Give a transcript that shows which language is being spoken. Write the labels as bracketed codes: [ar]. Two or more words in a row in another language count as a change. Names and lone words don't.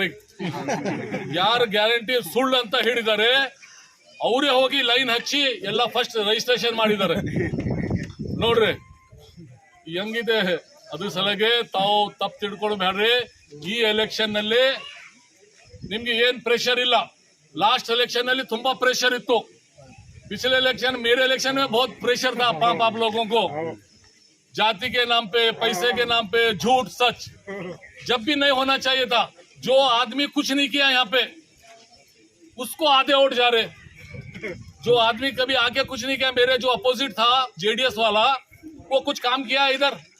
[kn] ಯಾರು ಗ್ಯಾರಂಟಿ ಸುಳ್ಳು ಅಂತ ಹೇಳಿದ್ದಾರೆ ಅವರೇ ಹೋಗಿ ಲೈನ್ ಹಚ್ಚಿ ಎಲ್ಲ [en] first registration [kn] ಮಾಡಿದ್ದಾರೆ ನೋಡ್ರಿ। ಹೆಂಗಿದೆ ಅದ್ರ ಸಲಗೆ ತಾವು ತಪ್ಪು ತಿಳ್ಕೊಳ್ಬೇಡ್ರಿ। ಈ ಎಲೆಕ್ಷನ್ ನಲ್ಲಿ ನಿಮ್ಗೆ ಏನ್ प्रेशर ಇಲ್ಲ। [en] last election [kn] ನಲ್ಲಿ ತುಂಬಾ प्रेशर ಇತ್ತು। [hi] पिछले इलेक्शन, मेरे इलेक्शन में बहुत प्रेशर था आप लोगों को। जाति के नाम पे, पैसे के नाम पे, झूठ सच जब भी नहीं होना चाहिए था। जो आदमी कुछ नहीं किया यहाँ पे उसको आधे वोट जा रहे। जो आदमी कभी आके कुछ नहीं किया, मेरे जो अपोजिट था जेडीएस वाला, वो कुछ काम किया इधर?